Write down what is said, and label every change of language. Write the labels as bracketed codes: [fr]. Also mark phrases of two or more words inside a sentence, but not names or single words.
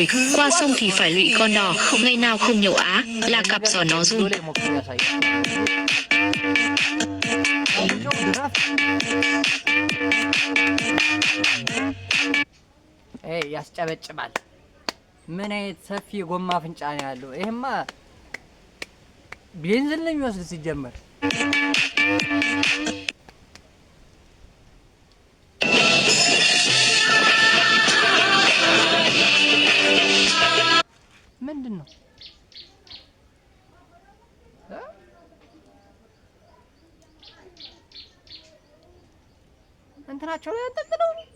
[vi] Qua sông thì phải lụy con đò, ngày nào không nhậu á là cặp giò nó run. [am] ያስጨበጭባል። ምን አይነት ሰፊ ጎማ አፍንጫ ነው ያለው? ይሄማ ቤንዚን ነው የሚወስድ ሲጀመር። ምንድን ነው እንትናቸው ላይ አንጠልጥለው?